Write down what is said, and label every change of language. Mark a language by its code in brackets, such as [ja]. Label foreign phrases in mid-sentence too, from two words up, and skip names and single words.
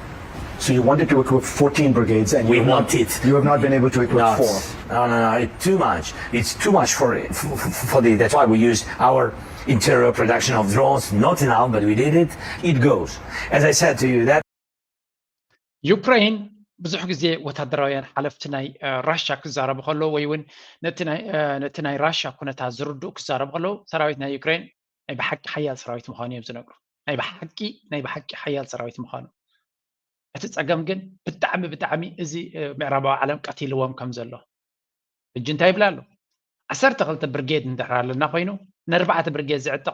[en] So you wanted to equip 14 brigades, and We wanted. You have not been able to equip 4. No, it's too much. It's too much that's why we used our interior production of drones, not enough, but we did it. It goes. As I said to you, that [ti] Ukraine ብዙሕ ግዜ ወታደራውያን ሓለፍቲ ናይ ራሻ ክዛረቡ ከለዉ ወይ እውን ነቲ ናይ ራሻ ኩነታት ዝርድኡ ክዛረቡ ከለዉ ሰራዊት ናይ ዩክሬን ናይ ብሓቂ ሓያል ሰራዊት ምዃኑ እዮም ዝነግሩ ናይ ብሓቂ ሓያል ሰራዊት ምዃኑ እቲ ፀገም ግን ብጣዕሚ እዚ ምዕራባዊ ዓለም ቀቲልዎም ከም ዘሎ እጂ እንታይ ይብላ ኣሎ 12 ብርጌድ እንድሕር ኣለና ኮይኑ ን4 ብርጌድ ዝዕጥቕ